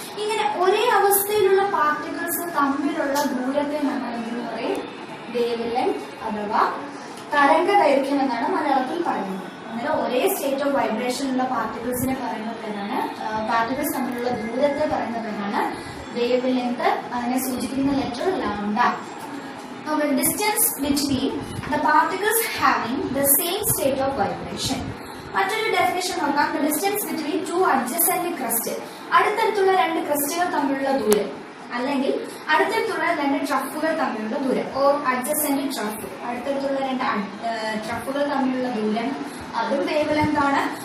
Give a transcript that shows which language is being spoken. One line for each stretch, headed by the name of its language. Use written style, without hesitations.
Malayalam: ഇങ്ങനെ ഒരേ അവസ്ഥയിലുള്ള പാർട്ടിക്കിൾസ് തമ്മിലുള്ള ദൂരത്തെ നമ്മൾ എന്തെന്ന് പറയും? വേവ് ലെങ്ത് അഥവാ തരംഗ ദൈർഘ്യം എന്നാണ് മലയാളത്തിൽ പറയുന്നത്. അങ്ങനെ ഒരേ സ്റ്റേറ്റ് ഓഫ് വൈബ്രേഷനുള്ള പാർട്ടിക്കിൾസിനെ പറയുന്നത് എന്നാണ്, പാർട്ടിക്കിൾസ് തമ്മിലുള്ള ദൂരത്തെ പറയുന്നത് എന്നാണ് വേവ് ലെങ്ത്. അതിനെ സൂചിപ്പിക്കുന്ന letter lambda.
English: Now the distance between the particles having the same state of vibration.
Malayalam: മറ്റൊരു ഡെഫിനിഷൻ നോക്കാം.
English: The distance between two adjacent crust.
Malayalam: അടുത്തടുത്തുള്ള രണ്ട് ക്രസ്റ്റുകൾ തമ്മിലുള്ള ദൂരം, അല്ലെങ്കിൽ അടുത്തടുത്തുള്ള രണ്ട് ട്രഫുകൾ തമ്മിലുള്ള ദൂരം, ഓർ അഡ്ജസന്റ് ട്രഫ്. അടുത്തടുത്തുള്ള രണ്ട് ട്രഫുകൾ തമ്മിലുള്ള ദൂരം, അതും വേവ് ലെങ്ത് ആണ്.